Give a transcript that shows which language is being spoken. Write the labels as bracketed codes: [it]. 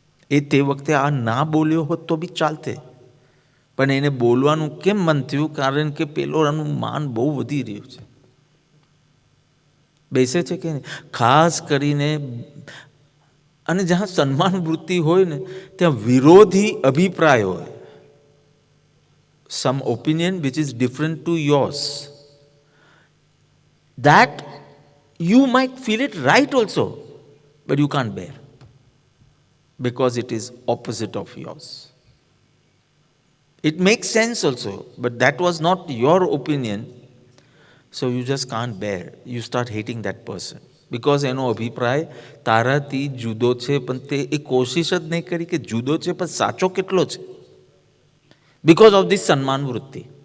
[gu] એ તે વખતે આ ના બોલ્યો હોત તો બી ચાલતે, પણ એને બોલવાનું કેમ મન થયું? કારણ કે પેલોનું માન બહુ વધી રહ્યું છે. બેસે છે કે નહીં? ખાસ કરીને અને જ્યાં સન્માન વૃત્તિ હોય ને ત્યાં વિરોધી અભિપ્રાય હોય. [en] Some opinion which is different to yours, that you might feel it right also, but you can't bear because it is opposite of yours. It makes sense also, but that was not your opinion, so you just can't bear. You start hating that person because [gu] એનો અભિપ્રાય તારાથી જુદો છે, પણ તે એ કોશિશ જ નહીં કરી કે જુદો છે પણ સાચો કેટલો છે, [en] because of this [gu] સન્માન વૃત્તિ.